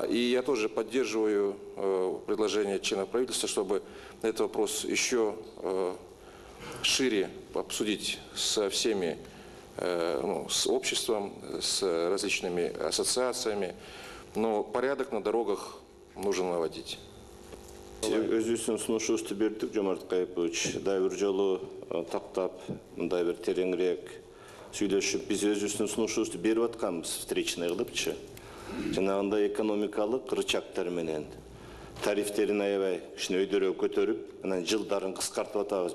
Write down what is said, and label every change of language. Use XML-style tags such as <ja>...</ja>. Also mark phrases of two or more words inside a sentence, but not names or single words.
<ru>И я тоже поддерживаю предложение членов правительства, чтобы этот вопрос еще шире обсудить со всеми, с обществом, с различными ассоциациями. Но порядок на дорогах нужно наводить.</ru> <ky>Өзүбүздүн сунушубузду бердик, Жомарт Кайыпович. Дагы бир жолу тактап, мындай бир тереңирээк сүйлөшүп, биз өзүбүздүн сунушубузду берип атканбыз, встречный кылыпчы. Жанагындай экономикалык рычагтар менен тарифтерин аябай кичине өйдөрөөк көтөрүп, анан жылдарын кыскартып атабыз.</ky>